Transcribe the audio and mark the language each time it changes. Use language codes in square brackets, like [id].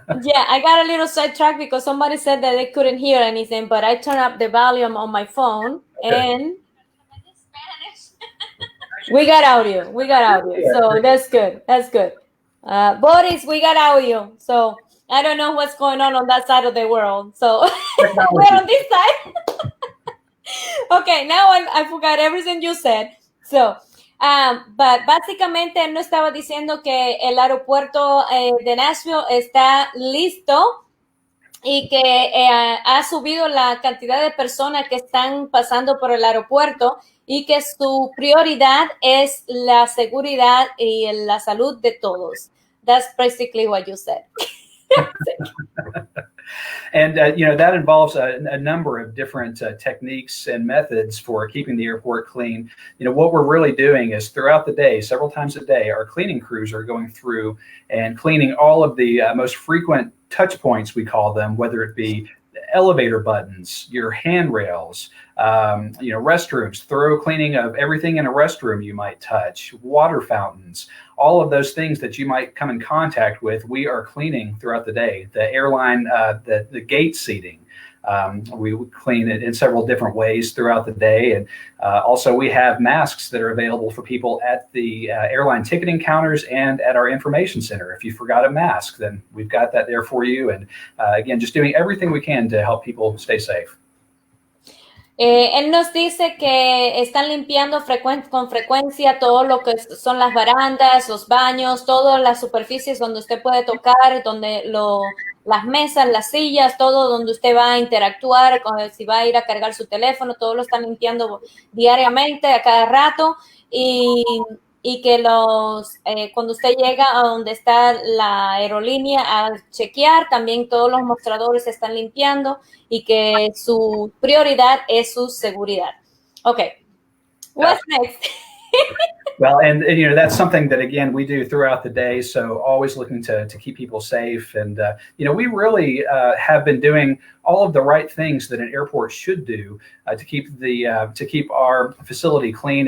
[en] Yeah, I got a little sidetracked because somebody said that they couldn't hear anything, but I turned up the volume on my phone and we got audio. So that's good. Boris, we got audio. So I don't know what's going on that side of the world. So we're on this side. Okay, now I forgot everything you said. [es] So, but básicamente él no estaba diciendo que el aeropuerto de Nashville está listo y que ha subido la cantidad de personas que están pasando por el aeropuerto y que su prioridad es la seguridad y la salud de todos. [en] That's basically what you said. And that involves a number of different techniques and methods for keeping the airport clean. What we're really doing is throughout the day, several times a day, our cleaning crews are going through and cleaning all of the most frequent touch points, we call them, whether it be elevator buttons, your handrails, restrooms, thorough cleaning of everything in a restroom you might touch, water fountains, all of those things that you might come in contact with, we are cleaning throughout the day. The airline, the gate seating, we clean it in several different ways throughout the day. And also we have masks that are available for people at the airline ticketing counters and at our information center. If you forgot a mask, then we've got that there for you. And again, just doing everything we can to help people stay safe. [es] Él nos dice que están limpiando con frecuencia todo lo que son las barandas, los baños, todas las superficies donde usted puede tocar, donde las mesas, las sillas, todo donde usted va a interactuar, si va a ir a cargar su teléfono, todo lo están limpiando diariamente, a cada rato, y que cuando usted llega a donde está la aerolínea a chequear, también todos los mostradores se están limpiando y que su prioridad es su seguridad. [en] Okay, what's next? Well, and that's something that, again, we do throughout the day. So always looking to keep people safe. And, we really have been doing all of the right things that an airport should do to keep our facility clean.